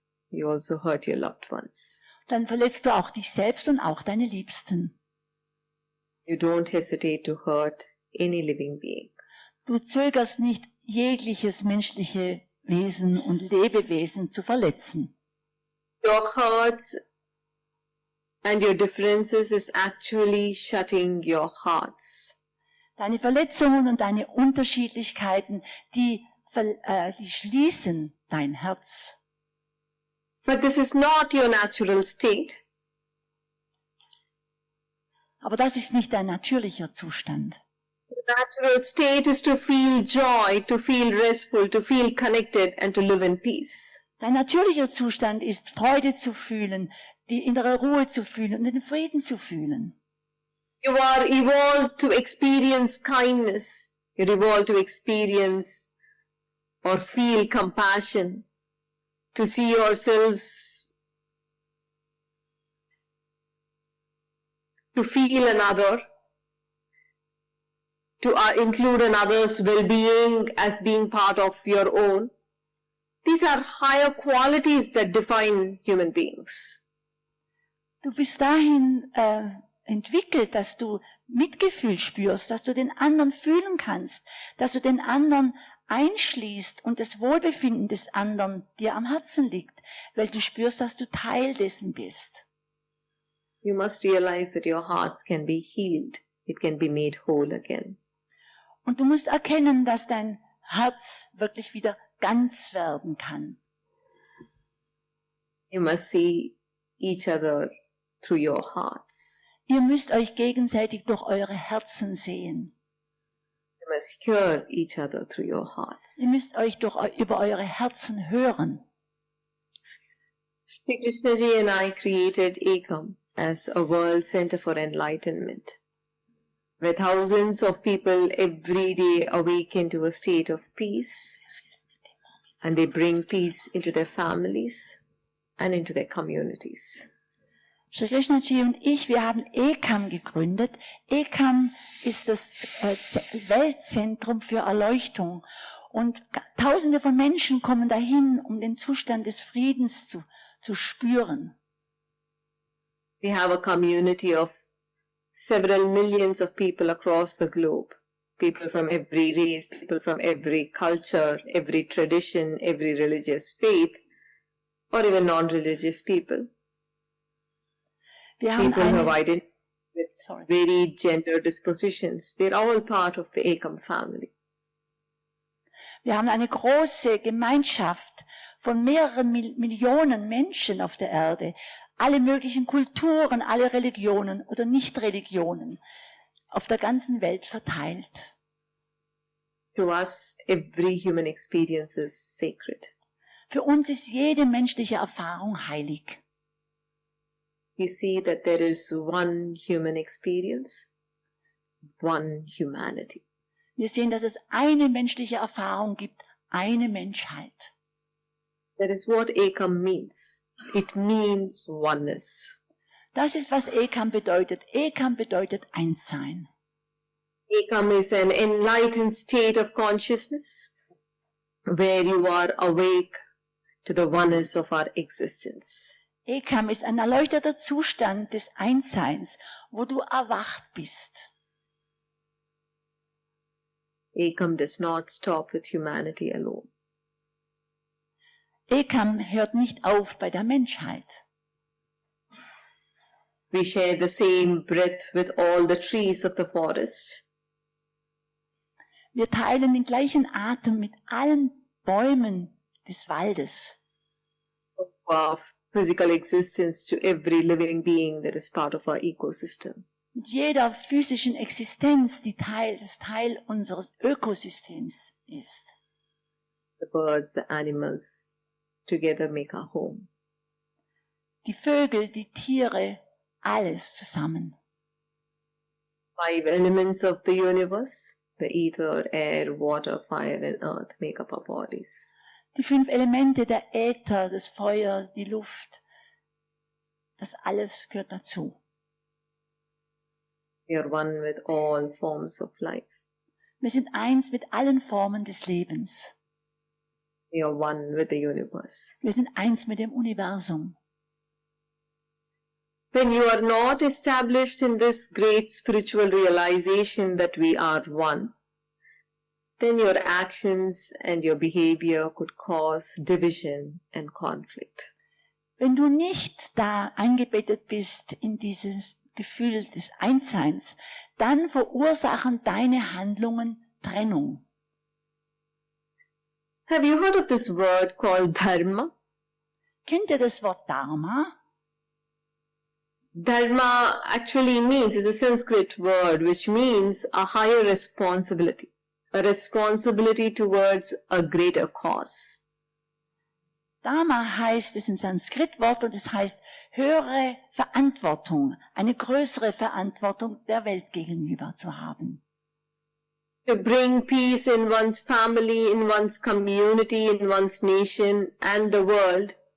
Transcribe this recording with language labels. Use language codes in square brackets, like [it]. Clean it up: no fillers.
[en] You also hurt your loved ones. [de] Dann verletzt du auch dich selbst und auch deine Liebsten. [en] You don't hesitate to hurt any living being. [de] Du zögerst nicht, jegliches menschliche Wesen und Lebewesen zu verletzen. [en] Your hurts and your differences is actually shutting your hearts. [de] Deine Verletzungen und deine Unterschiedlichkeiten, die schließen dein Herz. [en] But this is not your natural state. [de] Aber das ist nicht dein natürlicher Zustand. [en] The natural state is to feel joy, to feel restful, to feel connected and to live in peace. [de] Dein natürlicher Zustand ist, Freude zu fühlen, die innere Ruhe zu fühlen und den Frieden zu fühlen. [en] You are evolved to experience kindness. You're evolved to experience or feel compassion, to see yourselves, to feel another, to include another's well-being as being part of your own. These are higher qualities that define human beings. [de] Du bist dahin entwickelt, dass du Mitgefühl spürst, dass du den anderen fühlen kannst, dass du den anderen einschließt und das Wohlbefinden des anderen dir am Herzen liegt, weil du spürst, dass du Teil dessen bist. [en] You must realize that your hearts can be healed. It can be made whole again. [de] Und du musst erkennen, dass dein Herz wirklich wieder ganz werden kann. [en] You must see each other through your hearts. [de] Ihr müsst euch gegenseitig durch eure Herzen sehen. [en] You must hear each other through your hearts. [de] Ihr müsst euch über eure Herzen hören. [en] Shri Krishnaji and I created EKAM as a world center for enlightenment, where thousands of people every day awaken to a state of peace, and they bring peace into their families and into their communities. [de] Shri Krishnaji und ich, wir haben EKAM gegründet. EKAM ist das Weltzentrum für Erleuchtung. Und Tausende von Menschen kommen dahin, um den Zustand des Friedens zu spüren. [en] We have a community of several millions of people across the globe. People from every race, people from every culture, every tradition, every religious faith, or even non-religious people. People who have identified with varied gender dispositions. They're all part of the EKAM family. [de] Wir haben eine große Gemeinschaft von mehreren Millionen Menschen auf der Erde. Alle möglichen Kulturen, alle Religionen oder Nicht-Religionen auf der ganzen Welt verteilt. [en] To us, every human experience is sacred. [de] Für uns ist jede menschliche Erfahrung heilig. [en] We see that there is one human experience, one humanity. [de] Wir sehen, dass es eine menschliche Erfahrung gibt, eine Menschheit. [en] That is what EKAM means. It means oneness. [de] Das ist, was EKAM bedeutet. EKAM bedeutet Einssein. [en] EKAM is an enlightened state of consciousness where you are awake to the oneness of our existence. [de] EKAM ist ein erleuchteter Zustand des Einsseins, wo du erwacht bist. [en] EKAM does not stop with humanity alone. [de] EKAM hört nicht auf bei der Menschheit. [en] We share the same breath with all the trees of the forest. [de] Wir teilen den gleichen Atem mit allen Bäumen des Waldes. [en] Of physical existence to every living being that is part of our ecosystem. [de] Mit jeder physischen Existenz, die Teil unseres Ökosystems ist. [en] The birds, the animals, together make our home. [de] Die Vögel, die Tiere, alles zusammen. [en] 5 elements of the universe, the ether, air, water, fire and earth make up our bodies. [de] Die 5 Elemente, der Äther, das Feuer, die Luft, das alles gehört dazu. [en] We are one with all forms of life. [de] Wir sind eins mit allen Formen des Lebens. [en] We are one with the universe. [de] Wir sind eins mit dem Universum. [en] When you are not established in this great spiritual realization that we are one, then your actions and your behavior could cause division and conflict. [de] Wenn du nicht da eingebettet bist in dieses Gefühl des Einsseins, dann verursachen deine Handlungen Trennung. [en] Have you heard of this word called dharma? [de] Kennt ihr das Wort Dharma? [en] Dharma actually means, is a Sanskrit word which means a higher responsibility. A responsibility towards a greater cause. [de] Dharma heißt, es ist ein Sanskritwort und es heißt höhere Verantwortung, eine größere Verantwortung der Welt gegenüber zu haben. [en] To bring peace in one's family, in one's community, in one's nation and the world.